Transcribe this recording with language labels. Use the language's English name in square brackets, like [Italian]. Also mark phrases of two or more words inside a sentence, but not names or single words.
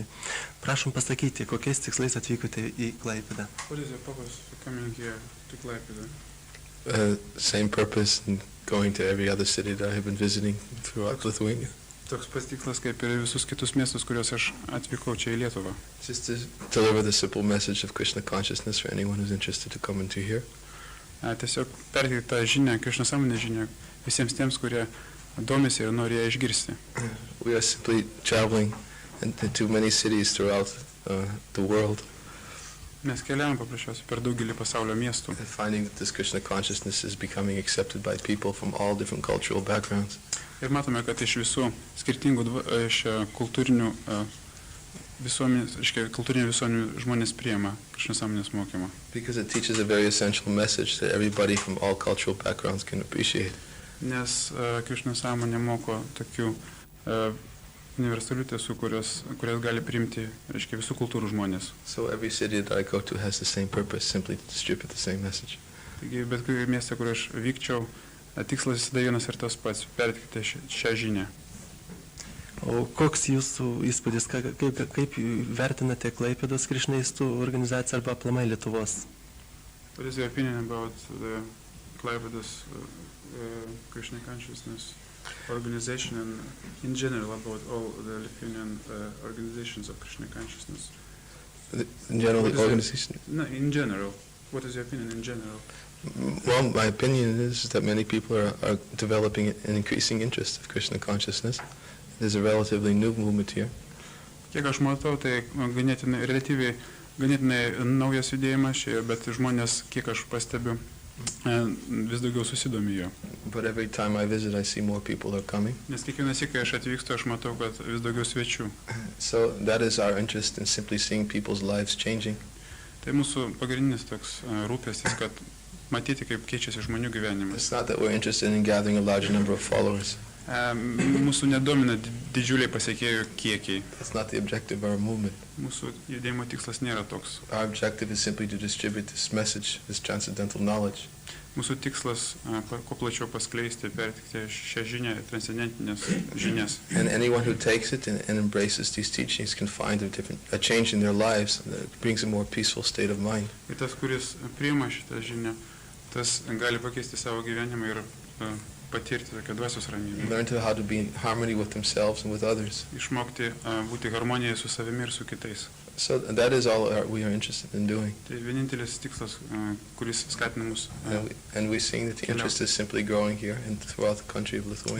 [Lithuanian] Prašom pasakyti, kokiais tikslais atvykote į Klaipėdą. [English] What is your purpose for coming here to Klaipėda? Same purpose in going to every other city that I have been visiting throughout Lithuania. [Lithuanian] Toks pats tikslas kaip ir visus kitus miestus, kuriuos aš atvykau čia į Lietuvą. [English] Just to deliver the simple message of Krishna consciousness for anyone who's interested to come into here. [Lithuanian] Tiesiog perteikti tą žinią, Krišna sąmonės žinią visiems tiems, kurie domisi ir nori ją išgirsti. [English] We are simply traveling into many cities throughout the world. [Lithuanian] Mes keliaujame paprasčiausiai per daugelį pasaulio miestų. [English] Finding that this Krishna consciousness is becoming accepted by people from all different cultural backgrounds. [Lithuanian] Ir matome, kad iš visų skirtingų kultūrinių visuomenių žmonės priima Krišna sąmonės mokymą. [English] Because it teaches a very essential message that everybody from all cultural backgrounds can appreciate. [Lithuanian] Nes Krišna sąmonė moko tokių universalių tiesų, kurias gali priimti, visų kultūrų žmonės. [English] So every city that I go to has the same purpose, simply to distribute the same message. [Lithuanian] Taigi, bet kurį miestą, kur aš vykčiau, tikslas visada vienas ir tas pats – perteikti šią žinią. O koks jūsų įspūdis, kaip vertinate Klaipėdos Krišnaistų organizaciją arba aplamai Lietuvos? [English] What is your opinion about the Klaipėdos Krishna consciousness organization and in general about all the Lithuanian organizations of Krishna consciousness? In general, the organization? No, in general. What is your opinion in general? Well, my opinion is that many people are developing an increasing interest of Krishna consciousness. There's a relatively new movement here. [Lithuanian] Kiek aš matau, tai relatyviai ganėtinai naujas judėjimas čia, bet žmonės, kiek aš pastebiu, vis daugiau susidomi jo. [English] But every time I visit, I see more people are coming. [Lithuanian] Nes kiekvieną sykį, kai aš atvykstu, aš matau, kad vis daugiau svečių. [English] So that is our interest in simply seeing people's lives changing. [Lithuanian] Tai mūsų pagrindinis toks rūpestis, kad matyti, kaip keičiasi žmonių gyvenimas. [English] It's not that we're interested in gathering a large number of followers. [Lithuanian] Mūsų nedomina didžiuliai pasiekėjų kiekiai. [English] That's not the objective of our movement. [Lithuanian] Mūsų judėjimo tikslas nėra toks. [English] Our objective is simply to distribute this message, this transcendental knowledge. [Lithuanian] Mūsų tikslas kuo plačiau paskleisti, perteikti šią žinią, transcendentinės žinias. [English] And anyone who takes it and embraces these teachings can find a change in their lives that brings a more peaceful state of mind. [Lithuanian] Ir tas, kuris priima šitą žinią, tas gali pakeisti savo gyvenimą ir patirti tokią dvasios ramybę. [English] Learn how to be in harmony with themselves and with others. [Lithuanian] Išmokti būti harmonijoje su savimi ir su kitais. [English] So that is all we are interested in doing. [Lithuanian] Tai vienintelis tikslas, kuris skatina mus. [English] And we're seeing that the interest is simply growing here and throughout the country of Lithuania.